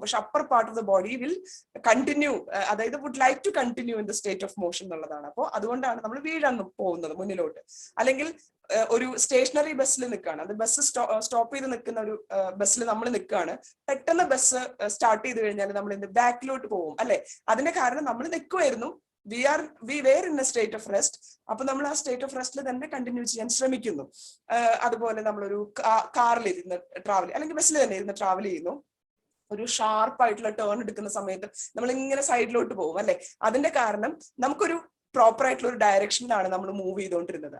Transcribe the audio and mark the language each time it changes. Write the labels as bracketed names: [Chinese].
[Malayalam] പക്ഷെ [English] upper part of the body will continue, [Malayalam] അതായത് [English] would like to continue in the state of motion [Malayalam] എന്നുള്ളതാണ്. അപ്പോൾ അതുകൊണ്ടാണ് നമ്മൾ വീഴാൻ പോകുന്നത് മുന്നിലോട്ട്. അല്ലെങ്കിൽ ഒരു സ്റ്റേഷനറി ബസ്സിൽ നിൽക്കുകയാണ്, അത് ബസ് സ്റ്റോപ്പ് ചെയ്ത് നിൽക്കുന്ന ഒരു ബസ്സിൽ നമ്മൾ നിൽക്കുകയാണ്. പെട്ടെന്ന് ബസ് സ്റ്റാർട്ട് ചെയ്ത് കഴിഞ്ഞാൽ നമ്മൾ എന്ത് ബാക്കിലോട്ട് പോകും, അല്ലെ? അതിന്റെ കാരണം നമ്മൾ നിൽക്കുമായിരുന്നു, [English] we were in a state of rest. [Malayalam] അപ്പൊ നമ്മൾ ആ സ്റ്റേറ്റ് ഓഫ് റെസ്റ്റിൽ തന്നെ കണ്ടിന്യൂ ചെയ്യാൻ ശ്രമിക്കുന്നു. അതുപോലെ നമ്മളൊരു കാറിൽ ഇരുന്ന് ട്രാവൽ അല്ലെങ്കിൽ ബസ്സിൽ തന്നെ ഇരുന്ന് ട്രാവൽ ചെയ്യുന്നു. ഒരു ഷാർപ്പായിട്ടുള്ള ടേൺ എടുക്കുന്ന സമയത്ത് നമ്മൾ ഇങ്ങനെ സൈഡിലോട്ട് പോകും, അല്ലെ? അതിന്റെ കാരണം നമുക്കൊരു പ്രോപ്പർ ആയിട്ടുള്ള ഒരു ഡയറക്ഷനിലാണ് നമ്മൾ മൂവ് ചെയ്തുകൊണ്ടിരുന്നത്.